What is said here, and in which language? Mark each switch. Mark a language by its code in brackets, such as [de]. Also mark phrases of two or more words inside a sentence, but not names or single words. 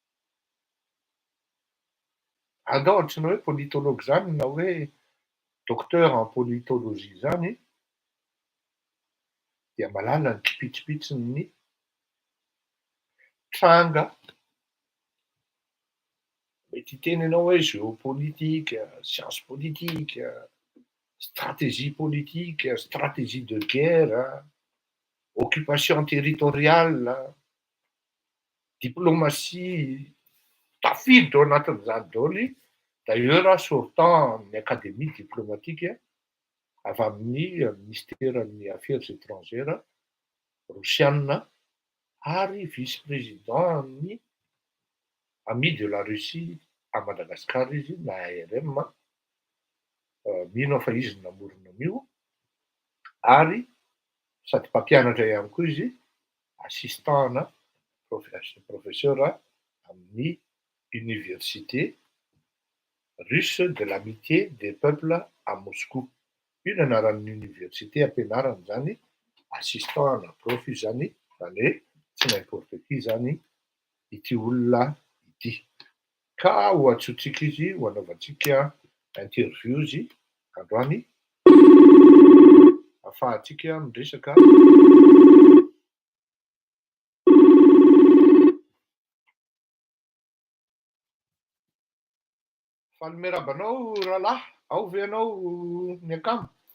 [mg] atahotrany hoe politologue zany na hoe [fr] docteur en politologie [mg] zany dia mahalala ny kipitsipitsiny tranga mety tenenao hoe [fr] géopolitique, science politique, stratégie politique, stratégie de guerre, occupation territoriale, diplomatie, [mg] tafiditra ao anatin'izany daoly. D'ailleurs sortant amin'ny [fr] académie diplomatique [mg] avy amin'ny ministèren'ny [fr] affaires étrangères [mg] rosiana ary vice-président-ny ami de la Russie à Madagascar izy na ARM, mino fa izy namorona an'io, ary sady mpampianatra ihany koa izy, assistant-na professeur amin'ny université russe de l'amitié des peuples à Moscou. Io no anaran'ny université ampianarana zany, assistant-na prof zany, zany hoe tsy [fr] n'importe qui [mg] zany ity olona ity. Ka ho antsointsika izy ho anaovantsika interview izy androany, ahafahantsika miresaka. Faly miarabanao rahalahy, ao ve anao miakamo?